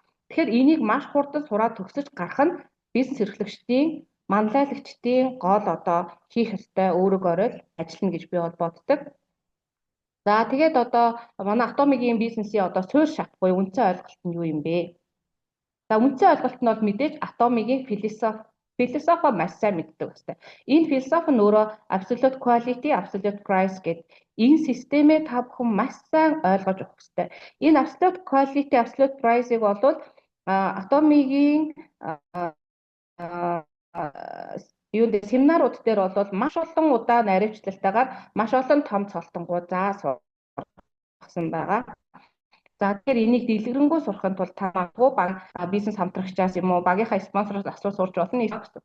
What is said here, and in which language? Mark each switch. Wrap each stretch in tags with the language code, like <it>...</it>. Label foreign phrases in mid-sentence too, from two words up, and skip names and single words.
<mn>Тэгэхээр энийг маш хурдан сураад төгсөж гарах нь бизнес эрхлэгчдийн, манлайлагчдын гол одоо хийх ёстой өөрөөгөөрөө ажиллана гэж би бол боддог. За тэгээд одоо манай Atomic-ийн бизнесийн одоо суурь шат буюу үндсэн ойлголт нь юу юм бэ? За үндсэн ойлголт нь бол мэдээж Atomic-ийн философи маш сайн мэддэг бастай. Энэ философи нь өөрөө</mn> <en>absolute quality, absolute price</en> <mn>гэдэг энэ системээ та бүхэн маш сайн ойлгож өгөх хэрэгтэй. Энэ</mn> <en>absolute quality, absolute price-</en> <mn>ыг бол Atomic-ийн юунд семинарууд дээр бол маш олон удаа наривчлалтайгаар маш олон том цолтонгууд заасан байгаа. За тэгэхээр энийг дэлгэрэнгүй сурахын тулд та магадгүй баг бизнес хамтрагчаас юм уу багийнхаа спонсороос асууж сурч болно гэсэн.</mn>